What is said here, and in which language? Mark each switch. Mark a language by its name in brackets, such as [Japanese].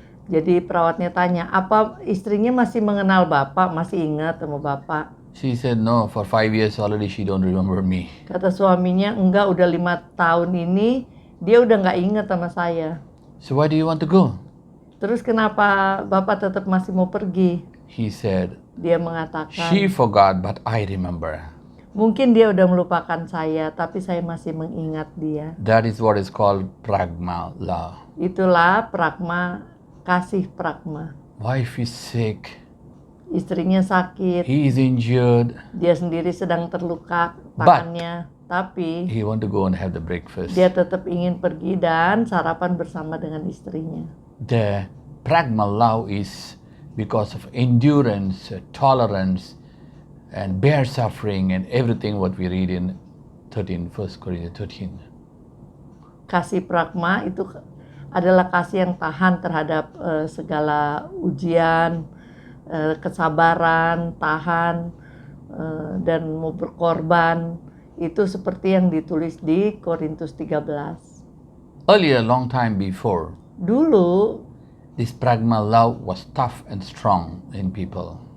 [Indonesian] Jadi perawatnya tanya, apa istrinya masih mengenal Bapak, masih ingat sama Bapak? [English] She said, no, for 5 years already she don't remember me. [Indonesian] Kata suaminya, enggak, udah 5 tahun ini dia udah nggak ingat sama saya. [English] So why do you want to go? [Indonesian] Terus kenapa Bapak tetap masih mau pergi? [English] He said, [Indonesian] Dia mengatakan, [English] she forgot but I remember. [Indonesian] mungkin dia udah melupakan saya, tapi saya masih mengingat dia. [English] That is what is called pragma love. [Indonesian] Itulah pragma, kasih pragma. [English] Wife is sick, [Indonesian] Istrinya sakit, [English] he is injured, [Indonesian] dia sendiri sedang terluka tangannya, tapi [English] he want to go and have the breakfast. [Indonesian] dia tetap ingin pergi dan sarapan bersama dengan istrinya. [English] The pragma love is because of endurance, tolerance, and bear suffering and everything what we read in 1 Corinthians 13. [Indonesian] Kasih pragma itu adalah kasih yang tahan terhadap segala ujian, kesabaran, tahan, dan mau berkorban. Itu seperti yang ditulis di Korintus 13. [English] Earlier, long time before, [Indonesian] Dulu [English] this pragma love was tough and strong in people.